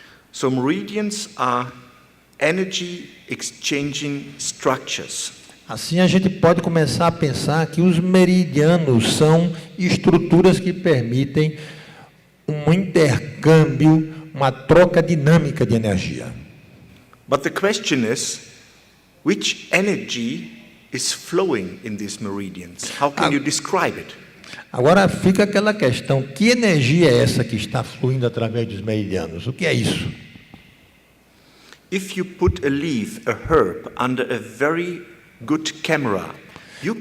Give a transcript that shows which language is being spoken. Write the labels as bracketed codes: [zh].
[en] So meridians are energy exchanging structures. [pt] Assim a gente pode começar a pensar que os meridianos são estruturas que permitem um intercâmbio, uma troca dinâmica de energia. [en] But the question is, which energy is flowing in these meridians? How can you describe it? [pt] Agora fica aquela questão, que energia é essa que está fluindo através dos meridianos? O que é isso? [en] If you put a leaf, a herb, under a very good camera, you